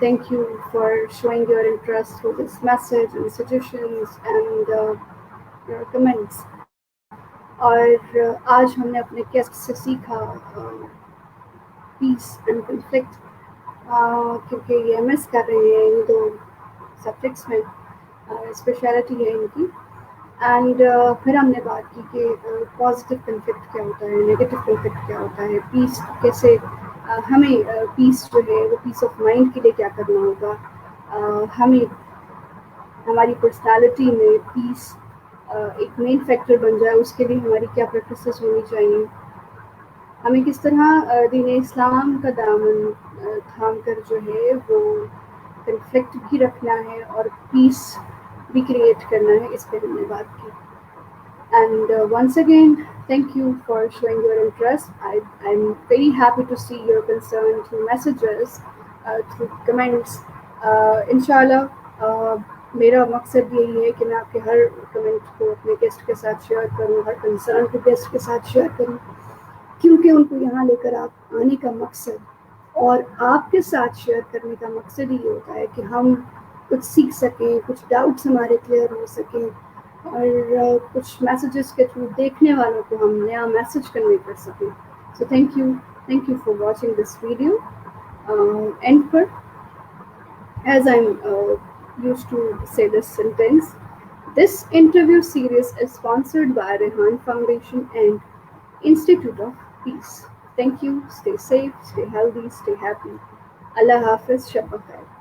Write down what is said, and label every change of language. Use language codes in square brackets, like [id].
[en] Thank you for showing your interest for this message and suggestions and your comments. [ur] اور آج ہم نے اپنے گیسٹ سے سیکھا پیس اینڈ کنفلکٹ، کیونکہ یہ ایم ایس کر رہے ہیں ان دو سبجیکٹس میں، اسپیشلٹی ہے ان کی. اینڈ پھر ہم نے بات کی کہ پازیٹیو کنفلکٹ کیا ہوتا ہے، نگیٹو کنفلکٹ کیا ہوتا ہے، پیس کیسے ہمیں پیس جو ہے وہ پیس آف مائنڈ کے لیے کیا کرنا ہوگا، ہمیں ہماری پرسنالٹی میں پیس ایک مین فیکٹر بن جائے اس کے لیے ہماری کیا پریکٹسز ہونی چاہیے، ہمیں کس طرح دین اسلام کا دامن تھام کر جو ہے وہ کنفلکٹ بھی رکھنا ہے اور پیس بھی کریٹ کرنا ہے، اس پہ ہم نے بات کی. [en] And once again, thank you for showing your interest. I'm very happy to see your concern through messages, through comments. [ur] Inshallah, میرا مقصد یہی ہے کہ میں آپ کے ہر کمنٹ کو اپنے گیسٹ کے ساتھ شیئر کروں، ہر کنسرن کو گیسٹ کے ساتھ شیئر کروں، کیونکہ ان کو یہاں لے کر آپ آنے کا مقصد اور آپ کے ساتھ شیئر کرنے کا مقصد یہ ہوتا ہے کہ ہم کچھ سیکھ سکیں، کچھ ڈاؤٹس ہمارے کلیئر ہو سکیں، اور کچھ میسیجز کے تھرو دیکھنے والوں کو ہم نیا میسیج کنوے کر سکیں. [en] So thank you for watching this video. And پر as I used to say this sentence, this interview series is sponsored by Rehan Foundation and Institute of Peace. Thank you. Stay safe, stay healthy, stay happy. [ur] Allah Hafiz. Shab Bakhair.